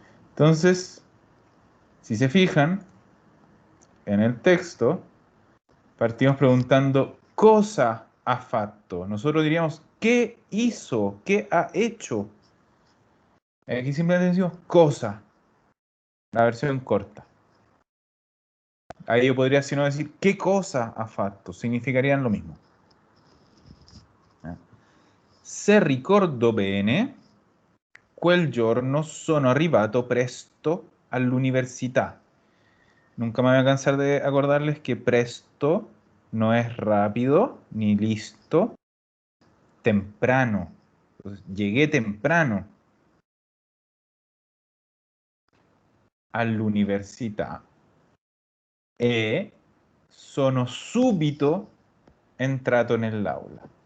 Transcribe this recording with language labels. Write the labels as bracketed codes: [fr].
[es] Entonces, si se fijan, en el texto partimos preguntando [it] cosa ha fatto. [es] Nosotros diríamos ¿qué hizo? ¿Qué ha hecho? Aquí simplemente decimos cosa, la versión corta. Ahí yo podría, si no, decir ¿qué [it] cosa ha fatto? [es] Significarían lo mismo. [it] Se ricordo bene, quel giorno sono arrivato presto all'università. [es] Nunca me voy a cansar de acordarles que presto no es rápido ni listo, temprano. Entonces, llegué temprano [it] all'università e sono subito entrato nell'aula.